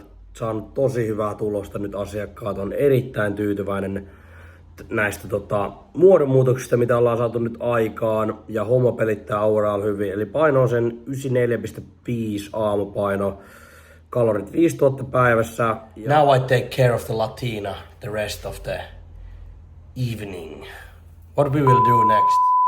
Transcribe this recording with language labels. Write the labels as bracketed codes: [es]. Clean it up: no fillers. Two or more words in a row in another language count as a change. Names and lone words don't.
[fi] Saanut tosi hyvää tulosta nyt, asiakkaat on erittäin tyytyväinen näistä muodonmuutoksista, mitä ollaan saatu nyt aikaan. Ja homma pelittää overall hyvin. Eli paino on sen 94,5 aamupaino. Kalorit 5000 päivässä. [en] Now I take care of the Latina the rest of the evening. What we will do next?